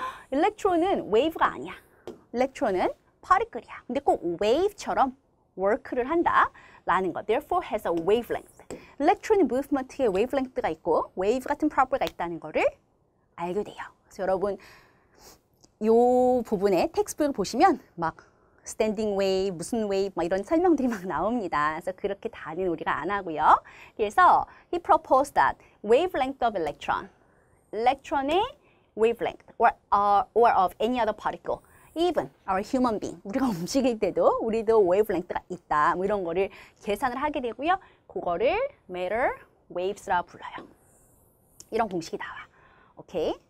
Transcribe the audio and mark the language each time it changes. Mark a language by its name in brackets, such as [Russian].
[Korean] 일렉트론은 wave가 아니야. 일렉트론은 파티클이야. 근데 꼭 wave처럼 work를 한다라는 거. [English] Therefore has a wavelength. [Korean] electron movement의 wavelength가 있고 wave 같은 property가 있다는 거를 알게 돼요. 그래서 여러분 이 부분에 텍스트북을 보시면 막 standing wave, 무슨 wave 막 이런 설명들이 막 나옵니다. 그래서 그렇게 다는 우리가 안 하고요. [English] 그래서 he proposed that wavelength of electron의 wavelength or of any other particle, even our human being, [Korean] 우리가 움직일 때도 우리도 wavelength가 있다. 뭐 이런 거를 계산을 하게 되고요. 그거를 matter waves라 불러요. 이런 공식이 나와. 오케이.